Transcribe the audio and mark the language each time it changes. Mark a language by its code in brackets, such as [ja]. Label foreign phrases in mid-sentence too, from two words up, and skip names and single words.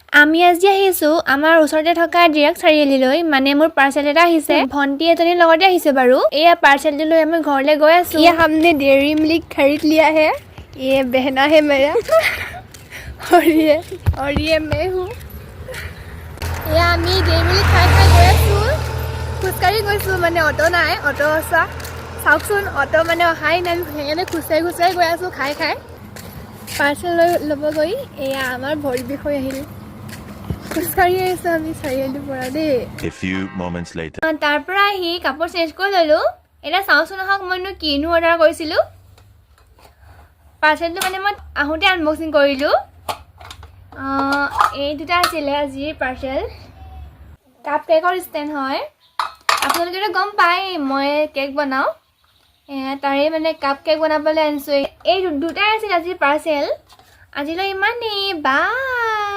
[as] আমি আজি আহিছোঁ আমাৰ ওচৰতে থকা ডিৰেক্ট চাৰিআলিলৈ মানে মোৰ পাৰ্চেল এটা আহিছে ভণ্টি এজনীৰ লগতে আহিছে বাৰু এয়া পাৰ্চেলটো লৈ আমি ঘৰলৈ গৈ আছোঁ [hi] ये हमने डेयरी मिल्क खरीद लिया है ये बहना है मेरा और ये मैं हूँ ये [as] আমি डेयरी मिल्क খাই গৈ আছোঁ খোজকাঢ়ি গৈছোঁ মানে অটো নাই অটো চাওকচোন অটো মানে অহাই নাই সেইকাৰণে খোজকাঢ়ি গৈ আছোঁ খাই পাৰ্চেল ল'ব গৈ এয়া আমাৰ ভৰি বিষ হৈ আহিল খোজকাঢ়ি আহিছোঁ আমি চাৰিআলিৰ পৰা দেই [en] A few moments later. [as] তাৰ পৰা আহি কাপোৰ চেঞ্জ কৰি ল'লোঁ এতিয়া চাওঁচোন আহক মইনো কিনো অৰ্ডাৰ কৰিছিলোঁ পাৰ্চেলটো মানে মই আহোঁতে আনবক্সিং কৰিলোঁ এই দুটা আছিলে আজিৰ পাৰ্চেল কাপ কেকৰ ষ্টেণ্ড হয় আপোনালোকেতো গম পায় মই কেক বনাওঁ তাৰে মানে [en] cup cake [as] বনাবলৈ আনিছোঁ এই দুটাই আছিল আজিৰ পাৰ্চেল আজিলৈ ইমানেই বাই